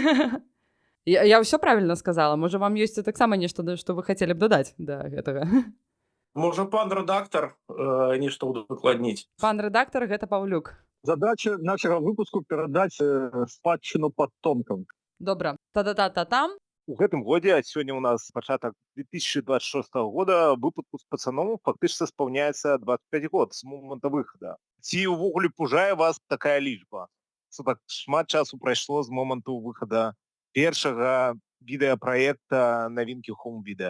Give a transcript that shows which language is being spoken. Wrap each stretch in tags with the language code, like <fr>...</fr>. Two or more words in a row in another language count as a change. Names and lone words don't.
<be>Я ўсё правільна сказала? Можа, вам ёсць таксама нешта, што вы хацелі б дадаць да гэтага? Можа, пан рэдактар нешта удакладніць. Пан рэдактар, гэта Паўлюк. Задача нашага выпуску перадаць спадчыну потомкам. Добра. Та-да-та-та-там. У гэтым годзе, сёння у нас пачатак 2026 года, выпуску з пацаноў фактычна спаўняецца 25 год з моманту выхада. Ці ўвогуле пужае вас такая лічба? Што так шмат часу прайшло з моманту выхада першага відэапраекта «Навінкі Хоум-відэа».</be>